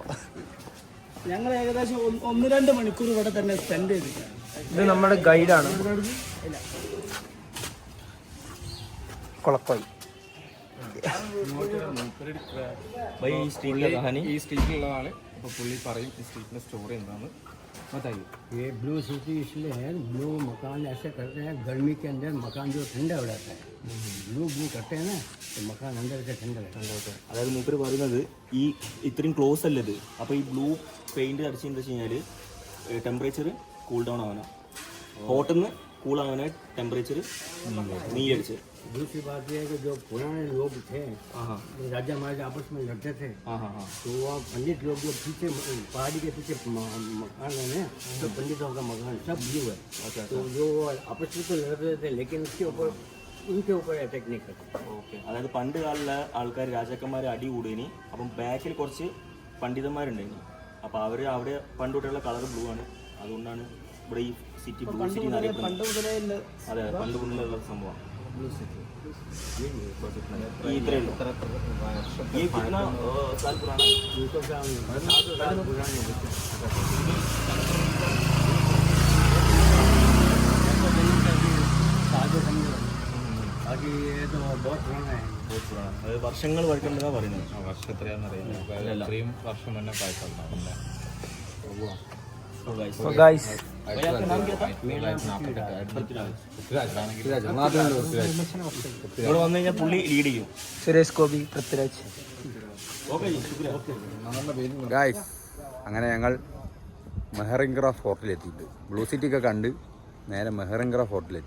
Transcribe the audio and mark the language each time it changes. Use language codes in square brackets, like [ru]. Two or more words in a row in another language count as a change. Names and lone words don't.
[ml] ഞങ്ങൾ ഏകദേശം 1-2 മണിക്കൂർ ഇവിടെ തന്നെ സ്പെൻഡ് ചെയ്തിട്ടാണ്. ഇത് നമ്മുടെ ഗൈഡാണ് കൊളക്കോയി. ഈ സ്ട്രീറ്റിലുള്ളതാണ്. അപ്പോൾ പുള്ളി പറയും ഈ സ്ട്രീറ്റിൻ്റെ സ്റ്റോറി എന്താണ്. [hi] बताइए। ये [en] blue city [hi] इसलिए है, ब्लू मकान ऐसे करते हैं गर्मी के अंदर मकान जो ठंडा हो जाता है, ब्लू करते हैं ना तो मकान अंदर से ठंडा रहता है. [ml] അതായത് മൂപ്പര് പറയുന്നത് ഈ ഇത്രയും ക്ലോസ് അല്ല ഇത്. അപ്പോൾ ഈ [en] blue paint [ml] അടിച്ചെന്ന് വെച്ച് കഴിഞ്ഞാൽ [en] temperature cool down [ml] ആവാനാണ്, ഹോട്ടിൽ നിന്ന് കൂൾ ആവാനായി ടെമ്പറേച്ചർ നീലടിച്ച്. [hi] दूसरी बात यह है कि जो पुराने लोग थे, राजा महाराजा आपस में लड़ते थे, तो वह पंडित लोग जो पीछे पहाड़ी के पीछे मकान है, तो पंडितों का मकान सब ब्लू है. तो जो आपस में तो लड़ते थे लेकिन उसके ऊपर उनके ऊपर अटैक नहीं करते. [ml] ഓക്കെ. അതായത് പണ്ട് കാലിലെ ആൾക്കാർ രാജാക്കന്മാർ അടി കൂടിയിനി. അപ്പം ബാക്കിൽ കുറച്ച് പണ്ഡിതന്മാരുണ്ടായിരുന്നു. അപ്പോൾ അവർ അവിടെ പണ്ട് തൊട്ടുള്ള കളർ ബ്ലൂ ആണ്. അതുകൊണ്ടാണ് ഇവിടെ ഈ സിറ്റി [en] blue city [ml] എന്നറിയപ്പെടുന്നത്. അതെ, പണ്ട് മുതലുള്ള സംഭവമാണ്. [hi] ये इतने लो ये कितना साल पुराना? 200 साल पुराना. बाकी ये तो बहुत पुराना है. बहुत पुराना. [ml] അതായത് വർഷങ്ങൾ പഴക്കമുണ്ടെന്നാണ് പറയുന്നത്. വർഷം എത്രയാണെന്ന് അറിയില്ല. ഇത്രയും വർഷം മുന്നേ പായസം. [en] So guys, [hi] भैया आपका नाम क्या था? [ml] ഇവിടെ വന്നു കഴിഞ്ഞാൽ പുള്ളി ലീഡ് ചെയ്യും. സുരേഷ് ഗോപി, പൃഥ്വിരാജ്. ഓക്കെ ശുക്രിയ. ഗായ്സ്, അങ്ങനെ ഞങ്ങൾ മെഹറിംഗ്ര ഫോർട്ടിലെത്തിയിട്ട് ബ്ലൂ സിറ്റിയൊക്കെ കണ്ട് നേരെ മെഹറിംഗ്ര ഫോർട്ടിലെത്തി.